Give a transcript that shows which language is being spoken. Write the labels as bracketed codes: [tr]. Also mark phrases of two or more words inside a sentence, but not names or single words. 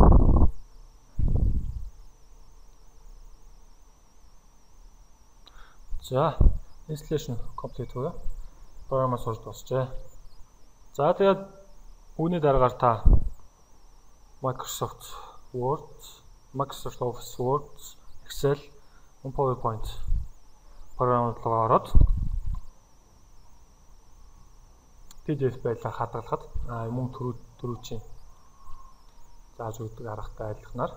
[mn] За, [en] installation complete [mn] буюу програм сууж дуусчээ. За тэгээд үүний дараагаар та Microsoft Word, Microsoft Office Word, Excel, PowerPoint програмууд руу ороод PDF байдлаар хадгалахад мөн төрүүчийн зааж өгдөг аргатай айлхнаар.